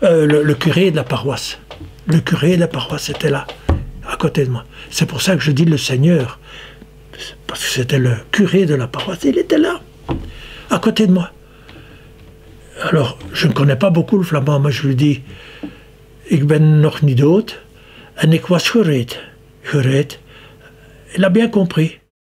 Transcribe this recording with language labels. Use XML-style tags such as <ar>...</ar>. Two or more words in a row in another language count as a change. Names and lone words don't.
<fr>Le curé de la paroisse. Le curé de la paroisse était là, à côté de moi. C'est pour ça que je dis le Seigneur. Parce que c'était le curé de la paroisse. Il était là, à côté de moi. Alors, je ne connais pas beaucoup le flamand, mais je lui dis,</fr> <nl>ik ben nog niet dood, en ik was gereed.</nl> <fr>Il a bien compris.</fr>